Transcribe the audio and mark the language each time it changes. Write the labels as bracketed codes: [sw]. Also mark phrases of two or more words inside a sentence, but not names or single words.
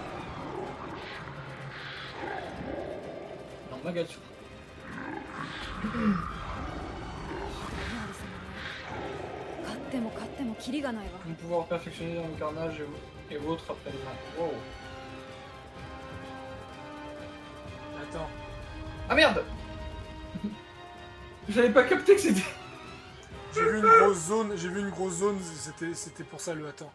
[fr] non, Magatsu. [ja] 勝っても勝ってもキリがないわ [fr] Pour pouvoir perfectionner dans le carnage et autres après le match. Wow. Attends. Ah merde. J'avais pas capté que c'était... J'ai vu une grosse zone, c'était pour ça le attends.